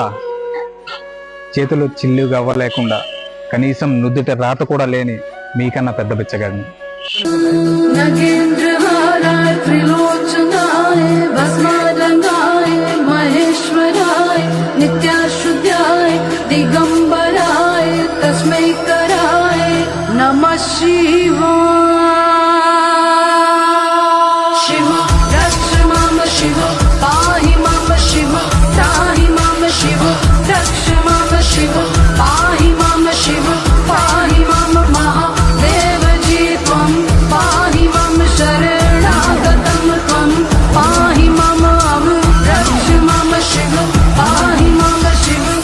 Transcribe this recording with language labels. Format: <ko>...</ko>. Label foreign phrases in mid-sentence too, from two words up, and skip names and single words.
<te>చేతులు చిల్లు గవ్వలేకుండా కనీసం నుదుట రాత కూడా లేని మీకన్నా పెద్ద బిచ్చగాడిని.</te> <sa>నిత్యాశుద్ధాయ దిగంబరాయ తస్మై कराय नमः शिवाय। शिव रक्ष मम शिव पाहि मम शिव त्राहि मम शिव रक्ष मम शिव पाहि मम शिव पाहि मम महादेव जी त्वं पाहि मम शरणागतं त्वं पाहि मम रक्ष मम शिव पाहि मम शिव।</sa>